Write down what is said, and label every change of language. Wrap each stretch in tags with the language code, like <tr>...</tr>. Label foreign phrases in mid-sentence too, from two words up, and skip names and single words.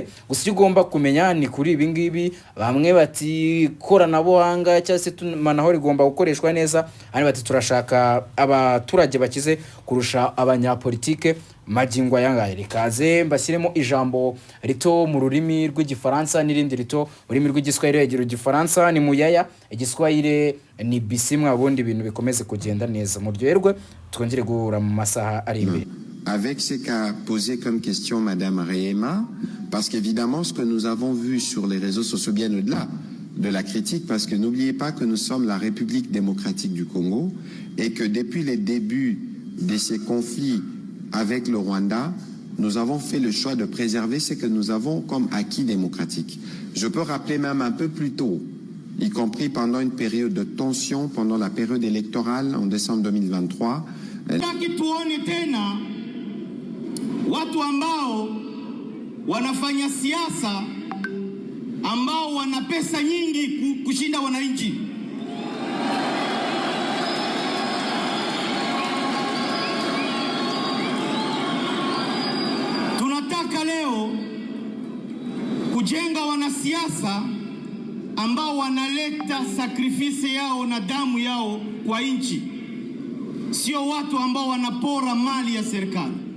<rw>Gusa icyo ugomba kumenya ni kuri ibi ngibi, bamwe bati koranabuhanga cyangwa se tumanaho rigomba gukoreshwa neza, abandi bati turashaka abaturage bakize kurusha abanyapolitike. Magingo yangaye rikaze mbashyiremo ijambo rito mu rurimi rw'igifaransa n'irindi rito mu rurimi rw'igiswahili. Egero igifaransa ni Muyaya, igiswahili ni Bisimwa, ubundi ibintu bikomeze kugenda neza. Muryoherwe, twongere guhura mu masaha ari imbere.</rw> <fr>Avec ce qu'a posé comme question Madame Rehema, parce qu'évidemment ce que nous avons vu sur les réseaux sociaux, bien au-delà de la critique, parce que n'oubliez pas que nous sommes la République démocratique du Congo et que depuis les débuts de ces conflits avec le Rwanda, nous avons fait le choix de préserver ce que nous avons comme acquis démocratique. Je peux rappeler même un peu plus tôt, y compris pendant une période de tension, pendant la période électorale en décembre 2023.</fr> <sw>Tuone tena watu ambao wanafanya siasa ambao wana pesa nyingi kushinda wananchi. Tunataka leo kujenga wanasiasa ambao wanaleta sacrifice yao na damu yao kwa nchi, sio watu ambao wanapora mali ya serikali.</sw>